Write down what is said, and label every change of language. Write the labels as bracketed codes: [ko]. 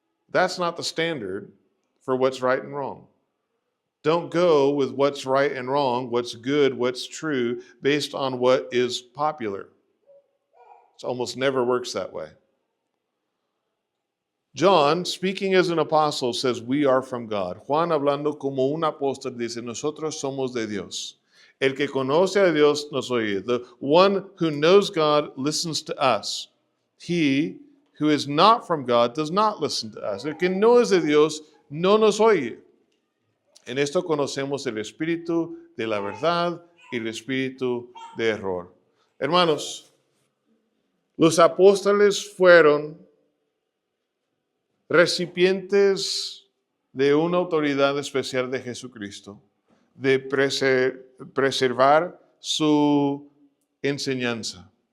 [en] That's not the standard for what's right and wrong. Don't go with what's right and wrong, what's good, what's true, based on what is popular. It almost never works that way. John, speaking as an apostle, says we are from God. [es] Juan, hablando como un apóstol, dice, nosotros somos de Dios. El que conoce a Dios nos oye. [en] The one who knows God listens to us. He who is not from God does not listen to us. [es] El que no es de Dios no nos oye. En esto conocemos el espíritu de la verdad y el espíritu de error. Hermanos, los apóstoles fueron recipientes de una autoridad especial de Jesucristo, de preservar su enseñanza.